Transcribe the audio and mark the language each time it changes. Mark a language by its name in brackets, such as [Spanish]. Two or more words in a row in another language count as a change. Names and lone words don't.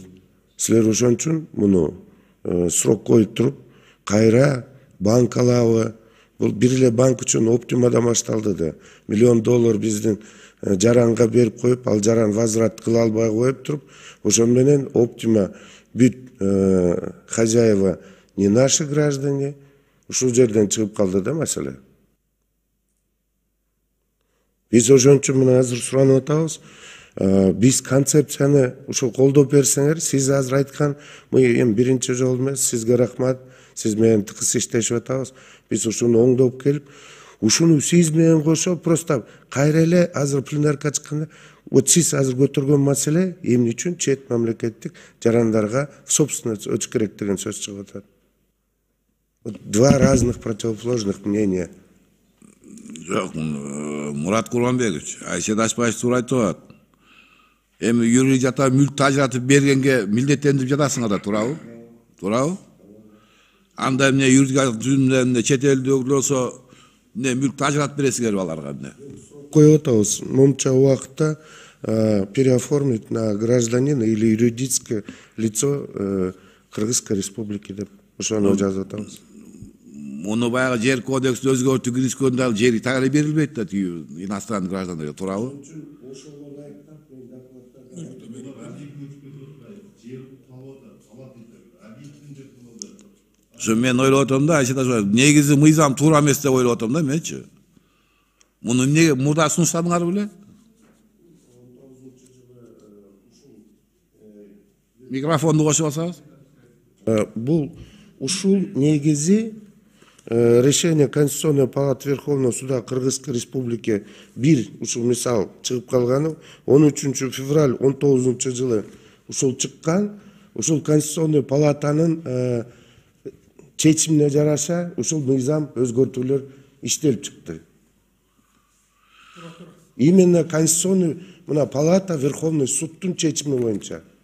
[Kyrgyz] Силер ошон үчүн муну срок коюп туруп, кайра банк алабы. Бул бир эле банк үчүн Оптимадан башталды да. $1 миллион биздин жаранга берип коюп, ал жаран возврат кыла албай коюп туруп, ошон менен Оптима бүт [Russian] хозяева не наши граждане, [Kyrgyz] ушул жерден чыгып калды да маселе. Биз ошон үчүн мына азыр суранып атабыз. Биз концепцияны ушул колдоп берсеңер, сиз азыр айткан, эми биринчи жолу эмес, сизге рахмат. Сиз менен тыкыз иштешип атабыз. Биз ушуну оңдоп келип, ушуну сиз менен кошо просто кайра эле азыр пленарка чыкканда, вот сиз азыр көтөргөн маселе эмне үчүн чет мамлекеттик жарандарга собственность өтүш керек деген сөз чыгып атат. [Russian] Два разных противоположных мнения. [Kyrgyz] Жок, Мурат Курманбекович, Алишер Ташпаевич туура айтып атат. Эми юридик жактан мүлк тажыратып бергенге милдеттендирип жатасыңар да, туурабы? Туурабы? Анда эмне юридикалык түзүмдө чет элде болсо эмне мүлк тажыратып бересиңер аларга эмне? Коюп атабыз. Момча убакытта [Russian] переоформить на гражданина или юридическое лицо Кыргызской республики [Kyrgyz] деп ошону жазып атабыз. Муну баягы жер кодексин өзгөртүп киришкөндө ал жери так эле берилбейт да иностранный граждандарга, туурабы? Ошо мен ойлоп атам да, негизи мыйзам туура эмес деп ойлоп атам да менчи. Муну эмнеге мурда сунуштадыңар беле? Микрофонду кошуп алсаңыз. Бул ушул негизи [Russian] решение Конституционной палаты Верховного суда Кыргызской республики [Kyrgyz] бир ушул мисал чыгып калганы 13 февраль 19 жылы ушул чыккан, ушул Конституционный палатанын чечимине жараша ушул мыйзам өзгөртүүлөр иштелип чыкты. [Russian] Именно Конституционный [Kyrgyz] мына палата Верховный судтун чечими боюнча.